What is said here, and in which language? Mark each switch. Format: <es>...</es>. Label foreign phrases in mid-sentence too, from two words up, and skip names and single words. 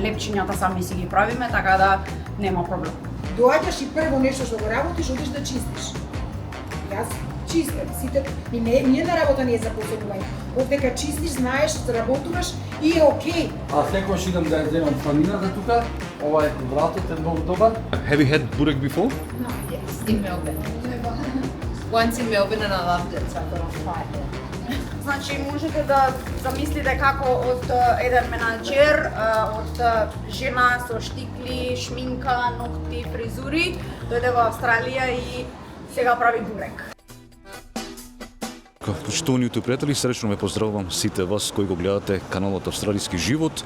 <mk>Лепчињата сами си ги правиме, така да нема проблем. Доаѓаш и прво нешто што го работиш, одиш да чистиш. Јас чистам, сите, ние на работа не е за посебување. Овдека чистиш, знаеш, работуваш и е окей. А секојаш идам да ја земам планината тука, ова е вратот е многу добар.</mk> <en>Have you had burek before? No, yes. In Melbourne. Once in Melbourne and I loved it, so I thought I'll try it.</en> <mk>Значи можете да замислите како од еден менаџер, од жена со штикли, шминка, ногти, фризури, дојде во Австралија и сега прави бурек. Почитуваните пријатели, сречно ме поздравувам сите вас кои го гледате каналот Австралиски живот.</mk>